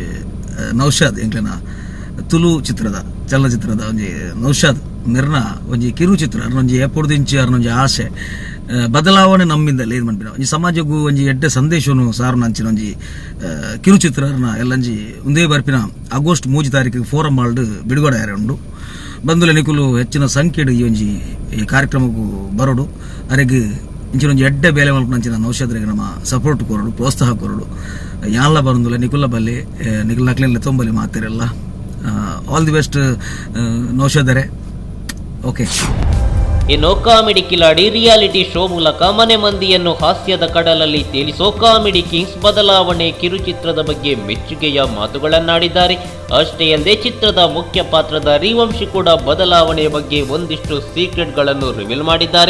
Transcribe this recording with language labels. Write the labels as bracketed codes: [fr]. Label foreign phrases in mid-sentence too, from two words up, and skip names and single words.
[tcy] ನೌಷಾದ್ ಎಂಕ್ಲೆನ ತುಳು ಚಿತ್ರದ ಚಲನಚಿತ್ರದ ಒಂಜಿ ನೌಷಾದ್ ನಿರ್ನ ಒಂಜಿ ಕಿರುಚಿತ್ರ ಒಂಜಿ ಎಪ್ಪೊಡ್ದಿಂಚಿ ಅರ್ನೊಂಜಿ ಆಸೆ ಬದಲಾವಣೆ ನಮ್ಮಿಂದಲೇ ಇದು ಮಾಡ್ಬಿಡ ಒಂಜಿ ಸಮಾಜಕ್ಕೂ ಒಂಜಿ ಎಡ್ಡೆ ಸಂದೇಶವನ್ನು ಸಾರು ಅಂಚಿನ ಒಂಜಿ ಕಿರುಚಿತ್ರ ಎಲ್ಲಂಜಿ ಒಂದೇ ಬರ್ಪಿನ ಆಗಸ್ಟ್ 3 ತಾರೀಕಿಗೆ ಫೋರಂ ಮಾಲ್ಡ್ ಬಿಡುಗಡೆ ಉಂಡು ಬಂದುಲೆ ನಿಕುಲು ಹೆಚ್ಚಿನ ಸಂಖ್ಯೆಡು ಈ ಕಾರ್ಯಕ್ರಮಕ್ಕೂ ಬರೋಡು ಅರೆಗೆ ಇಂಚಿನೊಂಜಿ ಎಡ್ಡೆ ಬೇಲೆ ಮಲ್ಪನಂಚಿನ ನೌಷಾದ್ರಿಗೆ ನಮ್ಮ ಸಪೋರ್ಟ್ ಕೊರಡು ಪ್ರೋತ್ಸಾಹ ಕೊರಡು ಯಾನ್ಲ ಬಂದುಲೆ ನಿಕುಲ ಬಲ್ಲಿ ನಿಕುಲ್ ನಕ್ಲೆಲ್ಲ ತೊಂಬಲಿ ಮಾತಿರಲ್ಲ [en] all the best [tcy] ನೌಷಾದರೆ ಓಕೆ. [kn] ಇನ್ನು ಕಾಮಿಡಿ ಕಿಲಾಡಿ [en] reality show [kn] ಮೂಲಕ ಮನೆ ಮಂದಿಯನ್ನು ಹಾಸ್ಯದ ಕಡಲಲ್ಲಿ ತೇಲಿಸೋ ಕಾಮಿಡಿ ಕಿಂಗ್ಸ್ ಬದಲಾವಣೆ ಕಿರುಚಿತ್ರದ ಬಗ್ಗೆ ಮೆಚ್ಚುಗೆಯ ಮಾತುಗಳನ್ನಾಡಿದ್ದಾರೆ. ಅಷ್ಟೇ ಅಲ್ಲದೆ ಚಿತ್ರದ ಮುಖ್ಯ ಪಾತ್ರಧಾರಿ ವಂಶಿ ಕೂಡ ಬದಲಾವಣೆಯ ಬಗ್ಗೆ ಒಂದಿಷ್ಟು ಸೀಕ್ರೆಟ್ಗಳನ್ನು ರಿವೀಲ್ ಮಾಡಿದ್ದಾರೆ.